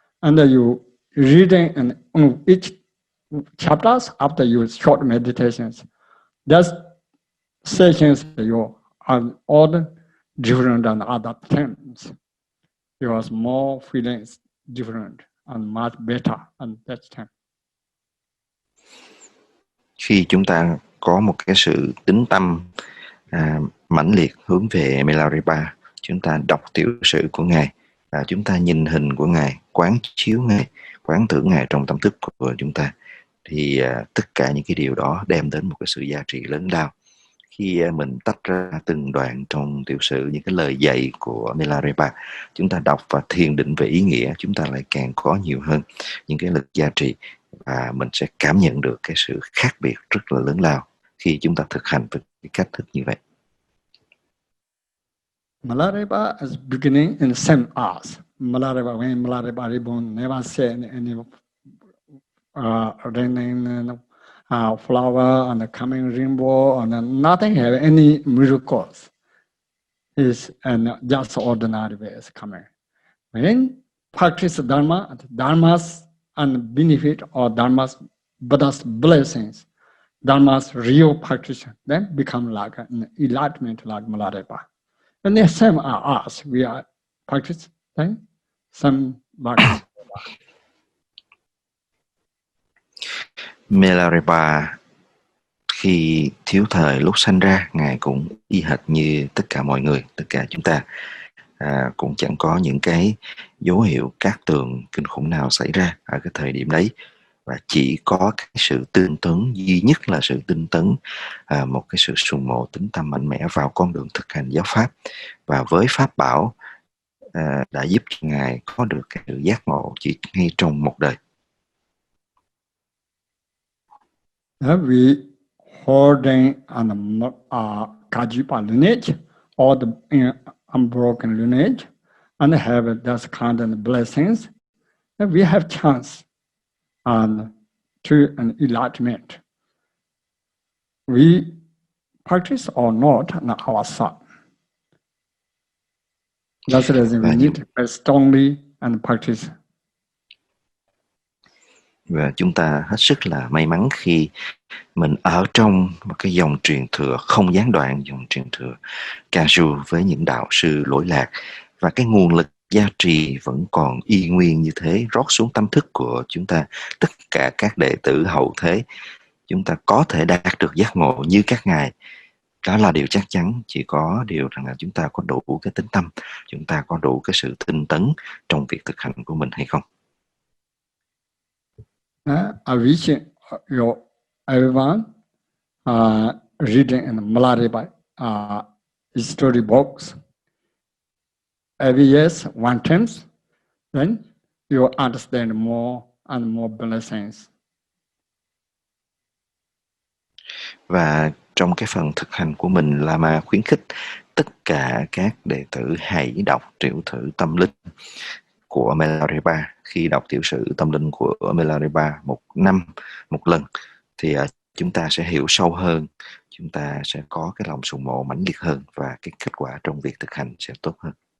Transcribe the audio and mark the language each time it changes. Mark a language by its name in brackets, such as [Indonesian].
[English] And you reading in each chapters after you short meditations. That's sessions you are all different than other times. Your more feelings different and much better at that time. [Vietnamese] Khi chúng ta có một cái sự tín tâm mãnh liệt hướng về Milarepa, chúng ta đọc tiểu sử của Ngài, chúng ta nhìn hình của Ngài, quán chiếu Ngài, quán tưởng Ngài trong tâm thức của chúng ta, thì tất cả những cái điều đó đem đến một cái sự giá trị lớn lao. Khi mình tách ra từng đoạn trong tiểu sử, những cái lời dạy của Milarepa, chúng ta đọc và thiền định về ý nghĩa, chúng ta lại càng có nhiều hơn những cái lực giá trị, và mình sẽ cảm nhận được cái sự khác biệt rất là lớn lao khi chúng ta thực hành với cái cách thức như vậy. [English] Milarepa is beginning in same as Milarepa. When Milarepa reborn, never said any raining flower and coming rainbow and nothing have any miracles. Is and just ordinary way is coming. When practice dharma, dharma's and benefit or dharma's Buddha's blessings, dharma's real practice, then become like an enlightenment like Milarepa. And the same are us. We are practice then some practice. [Vietnamese] Milarepa khi thiếu thời lúc sanh ra, Ngài cũng y hệt như tất cả mọi người, tất cả chúng ta, cũng chẳng có những cái dấu hiệu cát tường kinh khủng nào xảy ra ở cái thời điểm đấy, và chỉ có cái sự tinh tấn, duy nhất là sự tinh tấn, một cái sự sùng mộ tín tâm mạnh mẽ vào con đường thực hành giáo pháp, và với pháp bảo đã giúp cho Ngài có được cái sự giác ngộ chỉ ngay trong một đời. [English] We holding an Kagyu lineage or the unbroken lineage and have those kind of blessings, then we have chance to an enlightenment. We practice or not ourselves. That's the reason we need to strongly and practice. [Vietnamese] Và chúng ta hết sức là may mắn khi mình ở trong một cái dòng truyền thừa không gián đoạn, dòng truyền thừa Kagyu với những đạo sư lỗi lạc, và cái nguồn lực gia trì vẫn còn y nguyên như thế, rót xuống tâm thức của chúng ta. Tất cả các đệ tử hậu thế, chúng ta có thể đạt được giác ngộ như các ngài. Đó là điều chắc chắn, chỉ có điều rằng là chúng ta có đủ cái tín tâm, chúng ta có đủ cái sự tinh tấn trong việc thực hành của mình hay không. [English] I wish everyone reading in Milarepa history books every year one time, then you understand more and more blessings. [Vietnamese] Và trong cái phần thực hành của mình, Lama khuyến khích tất cả các đệ tử hãy đọc tiểu sử tâm linh của Milarepa. Khi đọc tiểu sử tâm linh của Milarepa một năm một lần, thì chúng ta sẽ hiểu sâu hơn, chúng ta sẽ có cái lòng sùng mộ mãnh liệt hơn, và cái kết quả trong việc thực hành sẽ tốt hơn.